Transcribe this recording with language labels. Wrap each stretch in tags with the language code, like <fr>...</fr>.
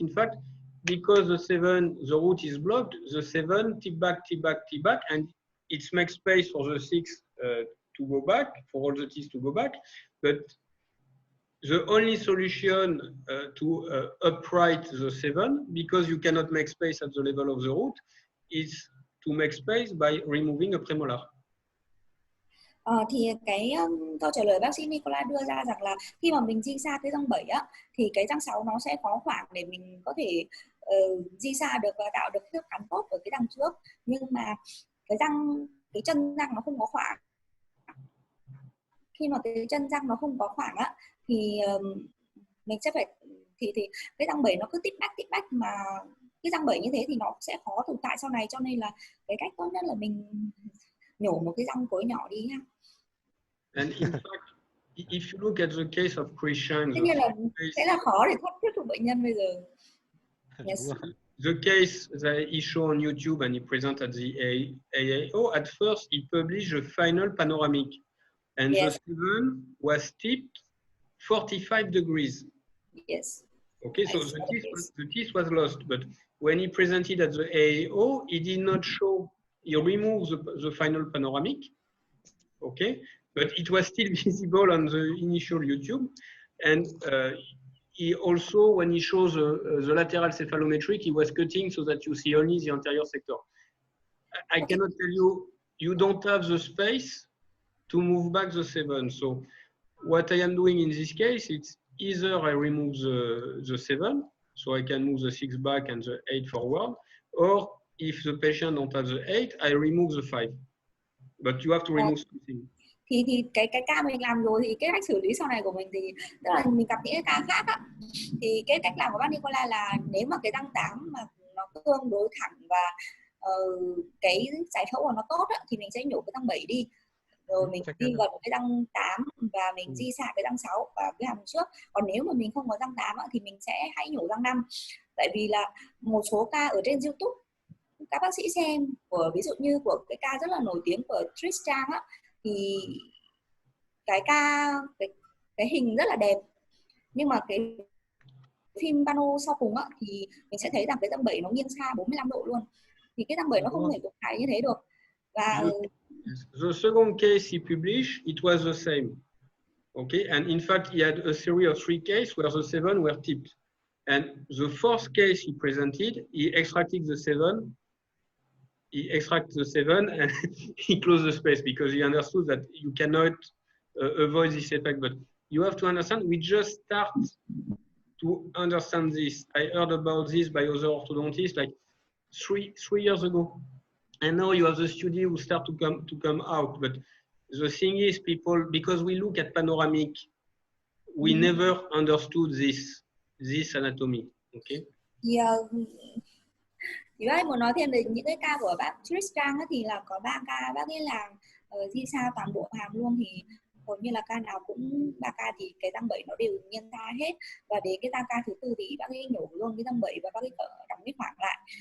<en>In fact, because the 7, the root is blocked, the 7 tip back, and it makes space for the 6 to go back, for all the T's to go back. But the only solution to upright the 7, because you cannot make space at the level of the root, is to make space by removing a premolar.</en> <vi>Thì cái câu trả lời bác sĩ Nicola đưa ra rằng là khi mà mình di xa cái răng 7 á, thì cái răng 6 nó sẽ có khoảng để mình có thể di xa được và tạo được thước cắn tốt ở cái răng trước, nhưng mà cái chân răng nó không có khoảng. Khi mà cái chân răng nó không có khoảng á, thì mình sẽ phải thì cái răng 7 nó cứ tít bách mà cái răng 7 như thế thì nó sẽ khó tồn tại sau này, cho nên là cái cách tốt nhất là mình nhổ một cái răng cối nhỏ đi ha.</vi> <en>And in fact, if you look at the case of Christian,</en> <vi>Tất nhiên là sẽ là khó để thuyết phục bệnh nhân bây giờ.</vi> <en>Yes. The case that he showed on YouTube and he presented at the AAO, at first he published the final panoramic, and yes. the 7 was tipped 45 degrees. Yes. Okay, so the teeth was lost, but when he presented at the AAO, he did not show, he removed the final panoramic, okay, but it was still visible on the initial YouTube. And he also, when he shows the lateral cephalometric, he was cutting so that you see only the anterior sector. I cannot tell you, you don't have the space to move back the 7. So what I am doing in this case, it's either I remove the 7, so I can move the 6 back and the 8 forward, or if the patient don't have the 8, I remove the 5. But you have to remove something.</en> <vi>Thì cái ca mình làm rồi thì cái cách xử lý sau này của mình thì tức là mình gặp những cái ca khác á, thì cái cách làm của bác Nicola là nếu mà cái răng 8 mà nó tương đối thẳng và cái giải phẫu của nó tốt á, thì mình sẽ nhổ cái răng 7 đi, rồi mình đi gần cái răng 8 và mình di xạ cái răng 6 và cái hàm trước. Còn nếu mà mình không có răng 8 á, thì mình sẽ hãy nhổ răng 5. Tại vì là một số ca ở trên YouTube các bác sĩ xem của, ví dụ như của cái ca rất là nổi tiếng của Tristan á, thì cái hình rất là đẹp, nhưng mà cái phim pano sau cùng á, thì mình sẽ thấy rằng cái răng 7 nó nghiêng xa 45 độ luôn, thì cái răng 7 nó không thể tồn tại như thế được. Và</vi> <en>the second case he published, it was the same. Okay, and in fact he had a series of 3 cases where the 7 were tipped, and the fourth case he presented, he extracted the 7. He extracted the 7 and he closed the space because he understood that you cannot avoid this effect. But you have to understand, we just start to understand this. I heard about this by other orthodontists like three years ago, and now you have the study who start to come out. But the thing is, people, because we look at panoramic, we never understood this anatomy. Okay. Yeah.</en> <vi>Thì bác muốn nói thêm về những cái ca của bác Tristan thì là có 3 ca bác ấy làm di xa toàn bộ hàm luôn, thì hầu như là ca nào cũng 3 ca thì cái răng 7 nó đều nghiêng xa hết, và đến cái ca thứ 4 thì bác ấy nhổ luôn cái răng 7 và bác ấy đóng cái khoảng lại.</vi>